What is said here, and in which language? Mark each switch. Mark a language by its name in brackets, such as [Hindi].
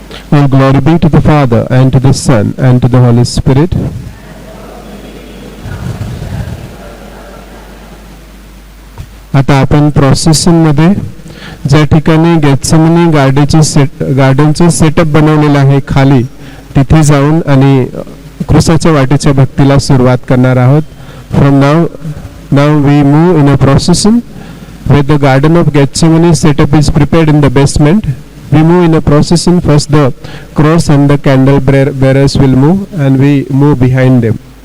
[English] All glory be to the Father, and to the Son, and to the Holy Spirit. [Marathi] आता आपण procession मध्ये ज्या ठिकाणी Gethsemane गार्डनचे setup बनवलेलं आहे खाली, तिथे जाऊन आणि क्रूसाच्या वाटेच्या भक्तीला सुरुवात करणार आहोत. [English] From now we move in a procession where the garden of Gethsemane setup is prepared in the basement. We move in a procession. First the cross and the candle bearers will move, and we move behind them.